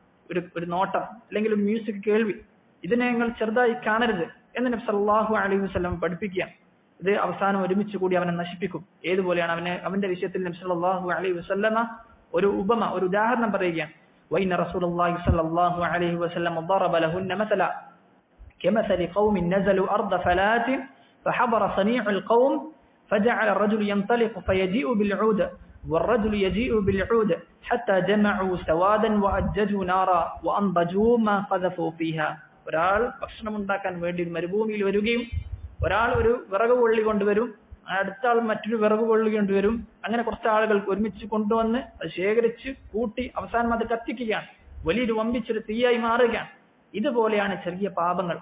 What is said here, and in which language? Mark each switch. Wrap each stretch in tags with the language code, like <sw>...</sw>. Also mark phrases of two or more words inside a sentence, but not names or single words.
<ml>ഒരു നോട്ടം അല്ലെങ്കിൽ ഒരു മ്യൂസിക് കേൾവി, ഇതിനെ നിങ്ങൾ ചെറുതായി കാണരുത് എന്ന് നബി</ml> <ar>صلى الله عليه وسلم</ar> <ml>പഠിപ്പിക്കുകയാണ്. ഇത് അവസാനം ഒരുമിച്ച് കൂടി അവനെ നശിപ്പിക്കും. ഏതുപോലെയാണ് അവന്റെ വിഷയത്തിൽ നബി</ml> <ar>صلى الله عليه وسلم</ar> <ml>ഒരു ഉദാഹരണം പറയുകയാണ്.</ml> <ar>وإن رسول الله صلى الله عليه وسلم ضرب لهن مثلا كمثل قوم نزلوا أرض فلات فحضر صنيع القوم فجعل الرجل ينطلق فيجيء بالعود والرجل يجيء بالعود حتى جمعوا سوادا وأججوا نارا وأنضجوا ما قذفوا فيها.</ar> <ml>ഒരാൾ ഭക്ഷണം ഉണ്ടാക്കാൻ വേണ്ടി മരുഭൂമിയിൽ വരികയും ഒരാൾ ഒരു വിറക് കൊള്ളി കൊണ്ടുവരും, അടുത്ത ആൾ മറ്റൊരു വിറക് കൊള്ളി കൊണ്ടുവരും. അങ്ങനെ കുറച്ച് ആളുകൾ ഒരുമിച്ച് കൊണ്ടുവന്ന് അത് ശേഖരിച്ച് കൂട്ടി അവസാനം അത് കത്തിക്കുകയാണ്. വലിയൊരു വമ്പിച്ചൊരു തീയായി മാറുകയാണ്. ഇതുപോലെയാണ് ചെറിയ പാപങ്ങൾ.</ml>